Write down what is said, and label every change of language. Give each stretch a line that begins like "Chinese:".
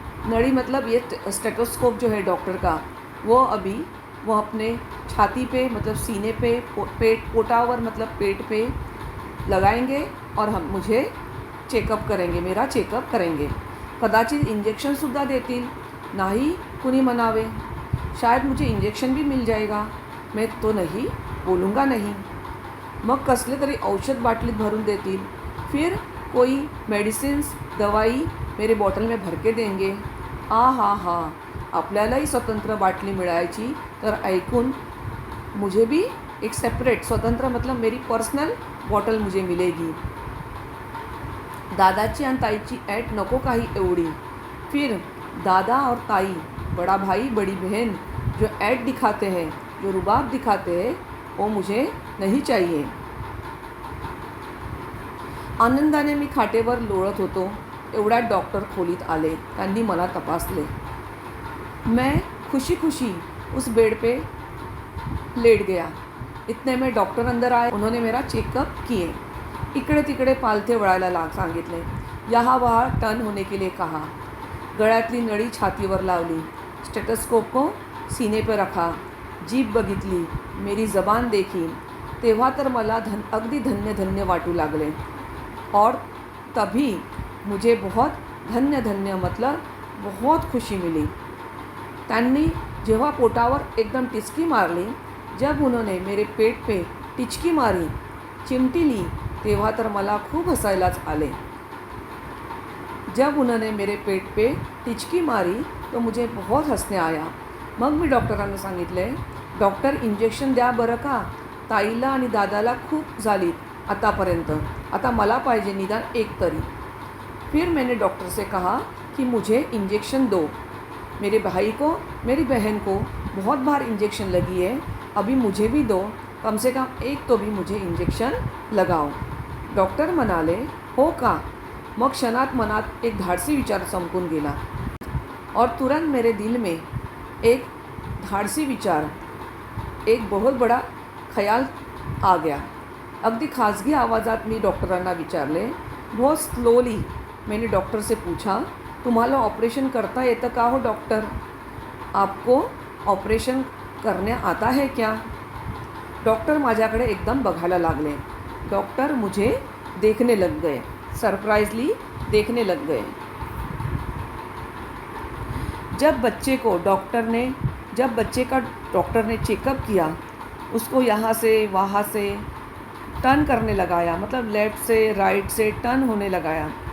Hindi: नळी मतलब ये स्टेथोस्कोप जो है डॉक्टर का, वो अपने छाती पे मतलब सीने पे, पोटावर मतलब पेट पे लगाएंगे और मुझे चेकअप करेंगे, मेरा चेकअप करेंगे.
Marathi: कदाचित इंजेक्शनसुद्धा देतील, नाही कुणी म्हणावे.
Hindi: शायद मुझे इंजेक्शन भी मिल जाएगा, मैं तो नहीं बोलूँगा नहीं.
Marathi: मग कसले तरी औषध बाटलीत भरून देतील.
Hindi: फिर कोई मेडिसिन्स, दवाई मेरे बॉटल में भर के देंगे.
Marathi: हा, आपल्यालाही स्वतंत्र बाटली मिळायची तर ऐकून
Hindi: मुझे भी एक सेपरेट स्वतंत्र मतलब मेरी पर्सनल बॉटल मुझे मिलेगी.
Marathi: दादाची आणि ताईची ऐट नको काही एवढी.
Hindi: फिर दादा और ताई, बड़ा भाई बड़ी बहन जो ऐट दिखाते हैं, जो रुबाब दिखाते हैं, वो मुझे नहीं चाहिए.
Marathi: आनंदाने मी खाटेवर लोळत होतो. एवढ्यात डॉक्टर खोलीत आले. त्यांनी मला तपासले.
Hindi: मैं खुशी उस बेड पे लेट गया. इतने में डॉक्टर अंदर आए. उन्होंने मेरा चेकअप किए.
Marathi: इकडे तिकडे पालथे वळायला सांगितले.
Hindi: यहाँ वहाँ टर्न होने के लिए कहा.
Marathi: गळ्यातली नळी छातीवर लावली.
Hindi: स्टेथोस्कोप को सीने पर रखा.
Marathi: जीभ बघितली,
Hindi: मेरी जबान देखी.
Marathi: तेव्हा तर मला अगदी धन्य वाटू लागले.
Hindi: और तभी मुझे बहुत धन्य मतलब बहुत खुशी मिली.
Marathi: त्यांनी जेव्हा पोटावर एकदम टिचकी मारली,
Hindi: जब उन्होंने मेरे पेट पे टिचकी मारी, चिमटी ली,
Marathi: तेव्हा तर मला खूप हसायलाच आले.
Hindi: जब उन्होंने मेरे पेट पे टिचकी मारी तो मुझे बहुत हंसने आया.
Marathi: मग मी डॉक्टरांना सांगितले, डॉक्टर इंजेक्शन द्या बरं का, ताईला आणि दादाला खूप झालीत आतापर्यंत, आता मला पाहिजे निदान एक तरी.
Hindi: फिर मैंने डॉक्टर से कहा कि मुझे इंजेक्शन दो. मेरे भाई को, मेरी बहन को बहुत बार इंजेक्शन लगी है, अभी मुझे भी दो, कम से कम एक तो भी मुझे इंजेक्शन लगाओ.
Marathi: डॉक्टर म्हणाले, हो का. मग क्षणात मनात एक धाडसी विचार चमकून गेला.
Hindi: और तुरंत मेरे दिल में एक धाडसी विचार, एक बहुत बड़ा ख्याल आ गया.
Marathi: अगदी खाजगी आवाज़ात मी डॉक्टरांना विचारले.
Hindi: बहुत स्लोली मैंने डॉक्टर से पूछा,
Marathi: तुम्हाला ऑपरेशन करता येतं का हो डॉक्टर?
Hindi: आपको ऑपरेशन करने आता है क्या?
Marathi: डॉक्टर माझ्याकडे एकदम बघायला लागले.
Hindi: डॉक्टर मुझे देखने लग गए, सरप्राइजली देखने लग गए. जब बच्चे का डॉक्टर ने चेकअप किया, उसको यहाँ से वहाँ से टर्न करने लगाया, मतलब लेफ़्ट से राइट से टर्न होने लगाया।